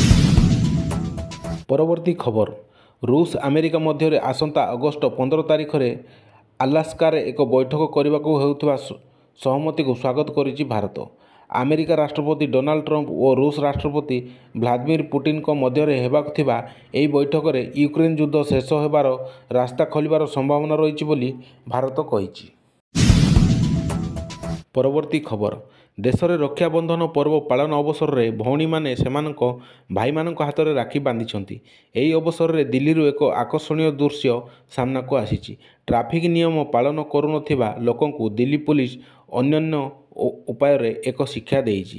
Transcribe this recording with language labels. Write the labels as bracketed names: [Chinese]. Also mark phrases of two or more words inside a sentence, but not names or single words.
[Odia] ପରବର୍ତ୍ତୀ ଖବର, ରୁଷ ଆମେରିକା ମଧ୍ୟ ଆସନ୍ତା ଅଗଷ୍ଟ 15 ତାରିଖ ରେ ଆଲାସ୍କା ରେ ଏକ ବୈଠକ କରିବା କୁ ସହମତି କୁ ସ୍ୱାଗତ କରିଛି ଭାରତ। ଆମେରିକା ରାଷ୍ଟ୍ରପତି ଡୋନାଲ୍ଡ ଟ୍ରମ୍ପ ଓ ରୁଷ ରାଷ୍ଟ୍ରପତି ଭ୍ଲାଦିମିର ପୁଟିନ କୁ ମଧ୍ୟ ହେବାକୁ ଥିବା ଏହି ବୈଠକ ରେ ୟୁକ୍ରେନ ଯୁଦ୍ଧ ଶେଷ ହେବାର ରାସ୍ତା ଖୋଲିବାର ସମ୍ଭାବନା ରହିଛି ବୋଲି ଭାରତ କହିଛି। ପରବର୍ତ୍ତୀ ଖବର ଦେଶରେ ରକ୍ଷାବନ୍ଧନ ପର୍ବ ପାଳନ ଅବସରରେ ଭଉଣୀମାନେ ସେମାନଙ୍କ ଭାଇମାନଙ୍କ ହାତରେ ରାକ୍ଷୀ ବାନ୍ଧିଛନ୍ତି। ଏହି ଅବସରରେ ଦିଲ୍ଲୀରୁ ଏକ ଆକର୍ଷଣୀୟ ଦୃଶ୍ୟ ସାମ୍ନାକୁ ଆସିଛି। ଟ୍ରାଫିକ୍ ନିୟମ ପାଳନ କରୁନଥିବା ଲୋକଙ୍କୁ ଦିଲ୍ଲୀ ପୁଲିସ ଅନନ୍ୟ ଉପାୟରେ ଏକ ଶିକ୍ଷା ଦେଇଛି।